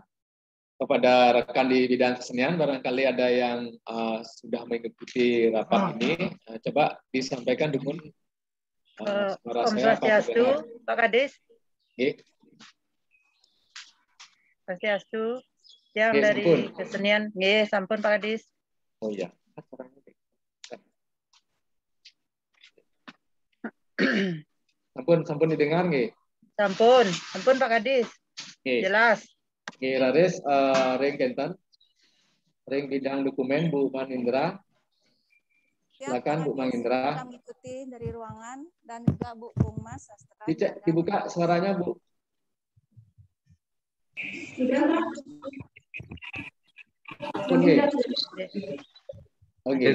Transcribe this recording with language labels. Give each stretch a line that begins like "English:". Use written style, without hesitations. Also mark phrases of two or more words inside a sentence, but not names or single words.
Indonesian: Kepada rekan di bidang kesenian, barangkali ada yang sudah mengikuti rapat ini, coba disampaikan teman suara Om saya apa Swastiastu, Pak Kadis. Oke. Swastiastu. Yang Oke, dari
Balinese: sampun.
Indonesian: kesenian,
Balinese: nggih, sampun
Indonesian: Pak Kadis. Oh iya. Sampun didengar nggih? Sampun Pak Kadis. Jelas.
Balinese: Nggih, Raris, ring kenten. Ring bidang dokumen Bu Manindra.
Indonesian: Ya, Silakan Bu Manindra. Kita mengikuti dari ruangan dan juga Bu Bungmas Sastra. Dibuka suaranya Bu. Oke. Oke.